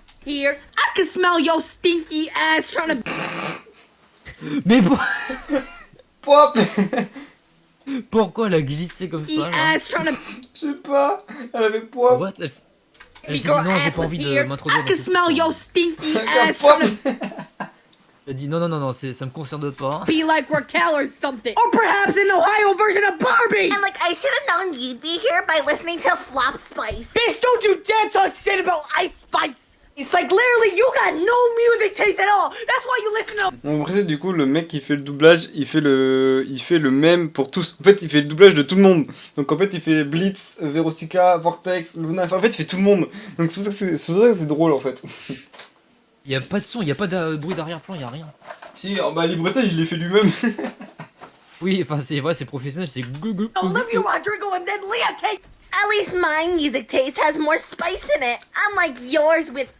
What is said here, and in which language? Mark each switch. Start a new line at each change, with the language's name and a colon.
English: Here, I could smell your stinky ass trying to.
French: Mais
English: Pop.
French: Pourquoi elle a glissé comme ça là?
English: Ass trying to.
French: Je sais pas. Elle avait pop.
English: What?
French: Elle s'est dit non, j'ai pas envie de m'introduire
English: I
French: dans
English: smell
French: histoire.
English: your stinky ass trying to.
French: Elle a dit non, ça me concerne pas.
English: Be like Raquel or something. Or perhaps an Ohio version of Barbie! And like, I should have known you'd be here by listening to Flop Spice. Bitch, don't you dare talk shit about Ice Spice! It's like literally you got no music taste at all. That's why you listen to.
French: On précise du coup le mec qui fait le doublage, il fait le même pour tous. En fait, il fait le doublage de tout le monde. Donc en fait, il fait Blitz, Verosica, Vortex, Luna. Enfin, en fait, il fait tout le monde. Donc c'est pour ça que c'est drôle en fait. Il y a pas de son, il y a pas de bruit d'arrière-plan, il y a rien. Si, bah librettage, il l'a fait lui-même. Oui, enfin c'est vrai, c'est professionnel, c'est Google.
English: Olivia Rodrigo and then Leah Kate. At least my music taste has more spice in it, unlike yours with